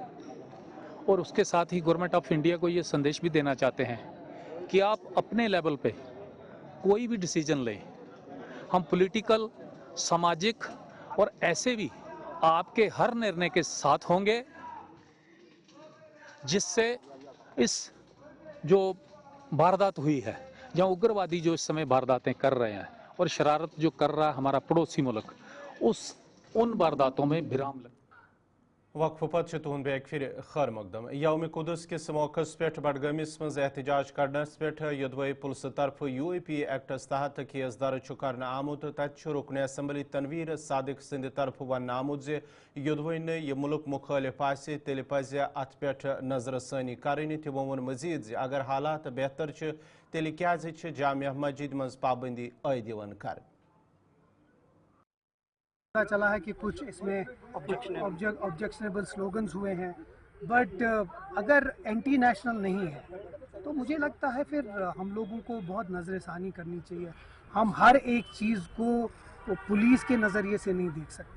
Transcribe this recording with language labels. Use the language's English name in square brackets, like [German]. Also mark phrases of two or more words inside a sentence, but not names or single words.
[Hindi] और उसके साथ ही [English] Government of India [Hindi] को ये संदेश भी देना चाहते हैं कि आप अपने लेवल पे कोई भी डिसीजन लें, हम पॉलिटिकल, सामाजिक और ऐसे भी आपके हर निर्णय के साथ होंगे। जिससे इस जो वारदात हुई है, जहाँ उग्रवादी जो इस समय वारदातें कर रहे हैं और शरारत जो कर रहा है हमारा पड़ोसी मुल्क, उन वारदातों में विराम लग। [Kashmiri] वक्फ पत तुहद बैक फिर खैर मकदम। यौम कुदस किस मौके पे बडगमिस मज एहतजाज करनस पे यदवई पुलिस तरफ UAP एक्टस तहत केस दर्ज कर आमुत। तत रुकन असम्बली तनवीर सादिक सिंद तरफ वन आमुत जे यदवई न यह मुल्क मुखालिफ आसे तेल पज अत पे नजरसानी करनी। तमो वोन मजीद जे अगर हालात बेहतर तेल क्या जामिया मस्जिद मज पाबंदी आयद यिवान कर। [Hindi] पता चला है कि कुछ इसमें [English] objectionable slogans [Hindi] हुए हैं, बट अगर [English] anti national [Hindi] नहीं है तो मुझे लगता है फिर हम लोगों को बहुत नज़रसानी करनी चाहिए। हम हर एक चीज़ को पुलिस के नज़रिए से नहीं देख सकते।